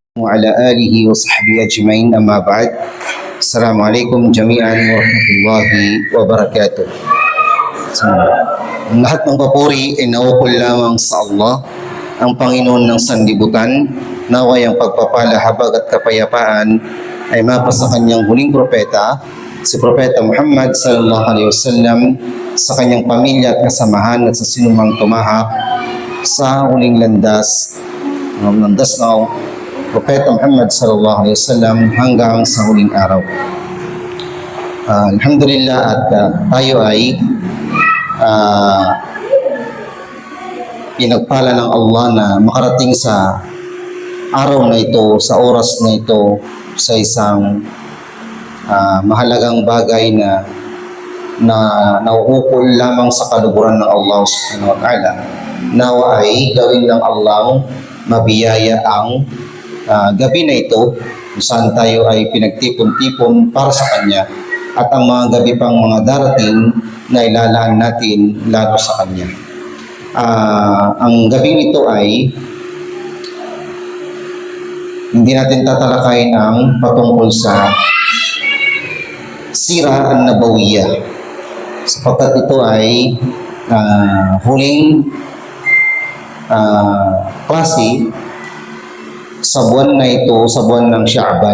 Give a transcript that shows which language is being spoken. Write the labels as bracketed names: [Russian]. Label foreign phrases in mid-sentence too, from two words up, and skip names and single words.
[Arabic] وعلى آله وصحبه أجمعين أما بعد السلام عليكم جميعا ورحمة الله وبركاته. [Filipino] Ang lahat ng papuri ay naukol lamang sa Allah, ang Panginoon ng sanlibutan. Naway ang pagpapala, habag at kapayapaan ay mapasa kanyang huling propeta, si Propeta Muhammad [Arabic] صلى الله عليه وسلم, [Filipino] sa kanyang pamilya at kasamahan at sa sinumang tumahak sa huling landas ng Propeta Muhammad [Arabic] صلى الله عليه وسلم [Filipino] hanggang sa huling araw. Alhamdulillah at tayo ay pinagpala ng Allah na makarating sa araw na ito, sa oras na ito, sa isang mahalagang bagay na nauukol lamang sa kaluguran ng Allah [Arabic] سبحانه وتعالى. [Filipino] Nawa ay gawin ng Allah mabiyaya ang gabi na ito kung saan tayo ay pinagtipon-tipon para sa Kanya, at ang mga gabi pang mga darating na ilalaan natin lalo sa Kanya. Ang gabing ito ay hindi natin tatalakayin ang patungkol sa [Arabic] السيرة النبوية, [Filipino] sapagkat ito ay huling klase sa buwan na ito, sa buwan ng Sha'ban.